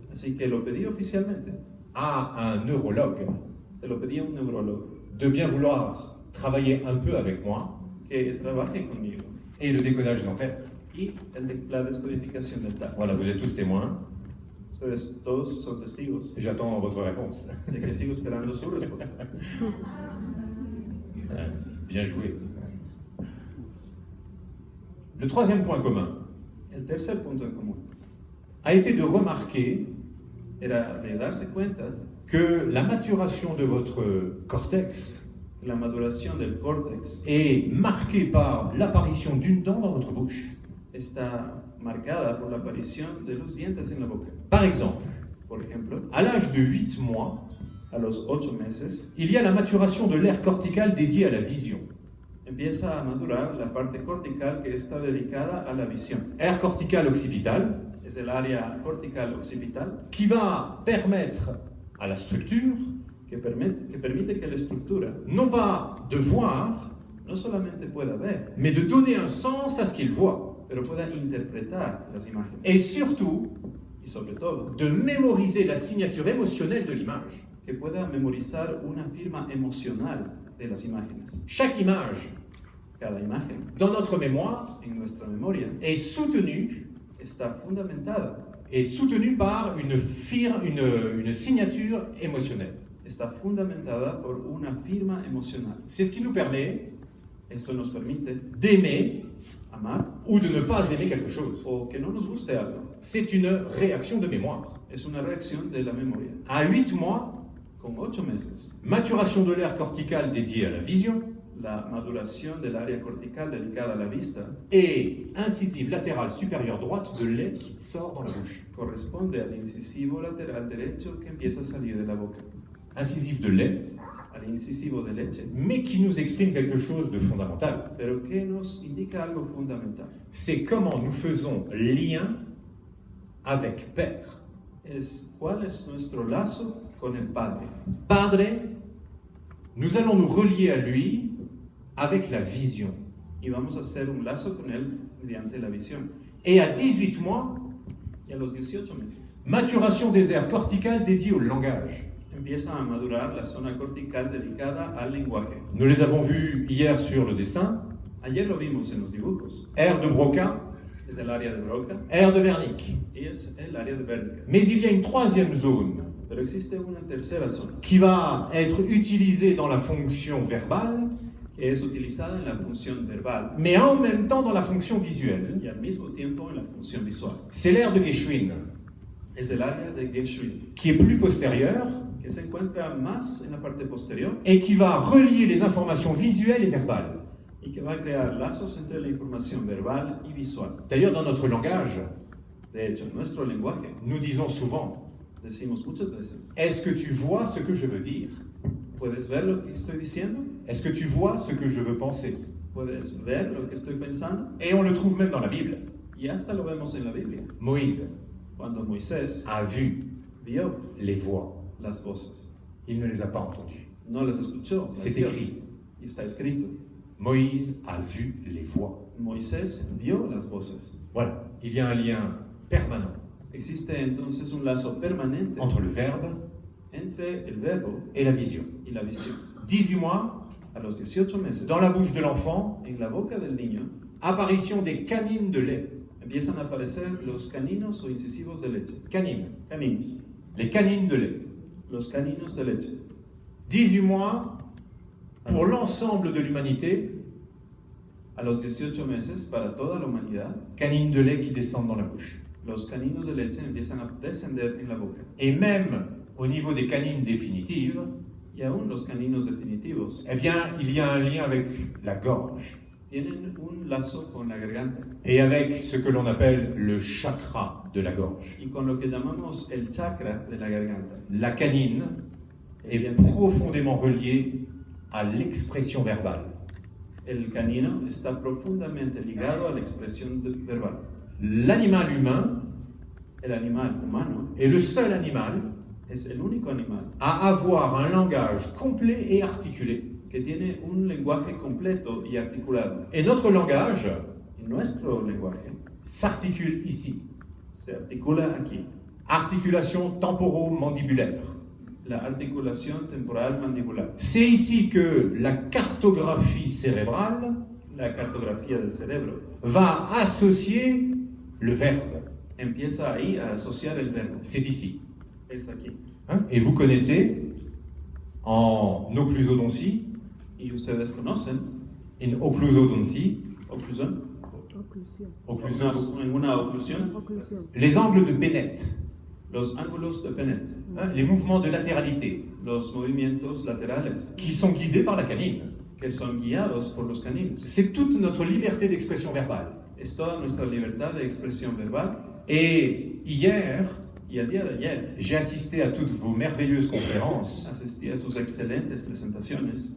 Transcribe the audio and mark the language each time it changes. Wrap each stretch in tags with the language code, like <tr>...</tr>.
<es>Así que lo pedí oficialmente.</es> <fr>à un neurologue</fr> <es>Se lo pedí a un neurólogo</es> <fr>de bien vouloir travailler un peu avec moi</fr> <es>que trabaje conmigo</es> <fr>et le décodage dentaire.</fr> <es>y la descodificación dental.</es> <fr>Voilà, vous êtes tous témoins,</fr> <es>Ustedes todos son testigos</es> <fr>et j'attends votre réponse.</fr> <es>de que sigo esperando su respuesta.</es> <fr>Bien joué. Le troisième point commun</fr> <es>El tercer punto en común</es> <fr>a été de remarquer</fr> <es>era de darse cuenta</es> <fr>que la maturation de votre cortex</fr> <es>que la maduración del córtex</es> <fr>est marquée par l'apparition d'une dent dans votre bouche.</fr> <es>está marcada por la aparición de los dientes en la boca.</es> <fr>Par exemple,</fr> <es>Por ejemplo,</es> <fr>à l'âge de 8 mois,</fr> <es>a los 8 meses</es> <fr>il y a la maturation de l'aire corticale dédiée à la vision.</fr> <es>empieza a madurar la parte cortical que está dedicada a la visión.</es> <fr>Aire corticale occipitale</fr> <es>Es el área cortical occipital</es> <fr>qui va permettre à la structure</fr> <es>que permite que la estructura</es> <fr>non pas de voir,</fr> <es>no solamente pueda ver,</es> <fr>mais de donner un sens à ce qu'il voit.</fr> <es>pero pueda interpretar las imágenes.</es> <fr>Et surtout,</fr> <es>Y sobre todo,</es> <fr>de mémoriser la signature émotionnelle de l'image.</fr> <es>que pueda memorizar una firma emocional de las imágenes.</es> <fr>Chaque image</fr> <es>Cada imagen</es> <fr>dans notre mémoire</fr> <es>en nuestra memoria</es> <fr>est soutenue</fr> <es>está fundamentada,</es> <fr>par une signature émotionnelle.</fr> <es>está fundamentada por una firma emocional.</es> <fr>C'est ce qui nous permet</fr> <es>Esto nos permite</es> <fr>d'aimer</fr> <es>amar</es> <fr>ou de ne pas aimer quelque chose.</fr> <es>o que no nos guste algo.</es> <fr>C'est une réaction de mémoire.</fr> <es>Es una reacción de la memoria.</es> <fr>À 8 mois,</fr> <es>Con 8 meses,</es> <fr>maturation de l'aire corticale dédiée à la vision</fr> <es>la maduración del área cortical dedicada a la vista</es> <fr>et incisive latérale supérieure droite de lait qui sort dans la bouche.</fr> <es>corresponde al incisivo lateral derecho que empieza a salir de la boca,</es> <fr>Incisive de lait,</fr> <es>al incisivo de leche,</es> <fr>mais qui nous exprime quelque chose de fondamental.</fr> <es>pero que nos indica algo fundamental.</es> <fr>C'est comment nous faisons lien avec Père.</fr> <es>¿Cuál es nuestro lazo con el Padre?</es> <fr>Padre, nous allons nous relier à lui avec la vision.</fr> <es>Y vamos a hacer un lazo con Él mediante la visión.</es> <fr>Et à 18 mois,</fr> <es>Y a los 18 meses</es> <fr>maturation des aires corticales dédiées au langage.</fr> <es>empieza a madurar la zona cortical dedicada al lenguaje.</es> <fr>Nous les avons vus hier sur le dessin.</fr> <es>Ayer lo vimos en los dibujos.</es> <fr>Aire de Broca,</fr> <es>Es el área de Broca</es> <fr>aire de Wernicke.</fr> <es>y es el área de Wernicke.</es> <fr>Mais il y a une troisième zone</fr> <es>Pero existe una tercera zona</es> <fr>qui va être utilisée dans la fonction verbale</fr> <es>que es utilizada en la función verbal</es> <fr>mais en même temps dans la fonction visuelle.</fr> <es>y al mismo tiempo en la función visual.</es> <fr>C'est l'aire de Geschwin,</fr> <es>Es el área de Geschwin,</es> <fr>qui est plus postérieure</fr> <es>que se encuentra más en la parte posterior</es> <fr>et qui va relier les informations visuelles et verbales.</fr> <es>y que va a crear lazos entre la información verbal y visual.</es> <fr>D'ailleurs, dans notre langage,</fr> <es>De hecho, en nuestro lenguaje</es> <fr>nous disons souvent</fr> <es>decimos muchas veces,</es> <fr>« Est-ce que tu vois ce que je veux dire?</fr> <es>¿puedes ver lo que estoy diciendo?</es> <fr>Est-ce que tu vois ce que je veux penser ?»</fr> <es>¿Puedes ver lo que estoy pensando?</es> <fr>Et on le trouve même dans la Bible.</fr> <es>Y hasta lo vemos en la Biblia.</es> <fr>Moïse</fr> <es>Cuando Moisés</es> <fr>a vu</fr> <es>vio</es> <fr>les voix.</fr> <es>las voces,</es> <fr>Il ne les a pas entendues.</fr> <es>no las escuchó, las</es> <fr>C'est</fr> <es>vio.</es> <fr>écrit.</fr> <es>Y está escrito.</es> <fr>Moïse a vu les voix.</fr> <es>Moisés vio las voces.</es> <fr>Voilà, il y a un lien permanent</fr> <es>Existe entonces un lazo permanente</es> <fr>entre le verbe</fr> <es>entre el verbo</es> <fr>et la vision.</fr> <es>y la visión.</es> <fr>18 mois,</fr> <es>A los 18 meses,</es> <fr>dans la bouche de l'enfant,</fr> <es>en la boca del niño,</es> <fr>apparition des canines de lait.</fr> <es>empiezan a aparecer los caninos o incisivos de leche.</es> <fr>Canines.</fr> <es>Caninos.</es> <fr>Les canines de lait.</fr> <es>Los caninos de leche.</es> <fr>18 mois, pour l'ensemble de l'humanité,</fr> <es>A los 18 meses, para toda la humanidad,</es> <fr>canines de lait qui descendent dans la bouche.</fr> <es>los caninos de leche empiezan a descender en la boca.</es> <fr>Et même au niveau des canines définitives,</fr> <es>Y aún los caninos definitivos</es> <fr>eh bien, il y a un lien avec la gorge</fr> <es>tienen un lazo con la garganta</es> <fr>et avec ce que l'on appelle le chakra de la gorge.</fr> <es>y con lo que llamamos el chakra de la garganta.</es> <fr>La canine est profondément reliée à l'expression verbale.</fr> <es>El canino está profundamente ligado a la expresión verbal.</es> <fr>L'animal humain</fr> <es>El animal humano</es> <fr>est le seul animal</fr> <es>es el único animal</es> <fr>à avoir un langage complet et articulé.</fr> <es>que tiene un lenguaje completo y articulado.</es> <fr>Et notre langage</fr> <es>Y nuestro lenguaje</es> <fr>s'articule ici.</fr> <es>se articula aquí.</es> <fr>Articulation temporomandibulaire.</fr> <es>La articulación temporal mandibular.</es> <fr>C'est ici que la cartographie cérébrale</fr> <es>La cartografía del cerebro</es> <fr>va associer le verbe.</fr> <es>empieza ahí a asociar el verbo.</es> <fr>C'est ici.</fr> <es>Es aquí. Hein?</es> <fr>Et vous connaissez en occlusodontie,</fr> <es>Y ustedes conocen,</es> <fr>in occlusodontie,</fr> <es>oclusión,</es> <fr>occluso-</fr> <es>en una oclusión,</es> <fr>les angles de Bennett,</fr> <es>los ángulos de Bennett,</es> <fr>hein, les mouvements de latéralité,</fr> <es>los movimientos laterales,</es> <fr>qui sont guidés par la canine.</fr> <es>que son guiados por los caninos.</es> <fr>C'est toute notre liberté d'expression verbale.</fr> <es>Es toda nuestra libertad de expresión verbal.</es> <fr>Et hier,</fr> <es>Y el día de ayer</es> <fr>j'ai assisté à toutes vos merveilleuses conférences.</fr> <es>asistí a sus excelentes presentaciones</es>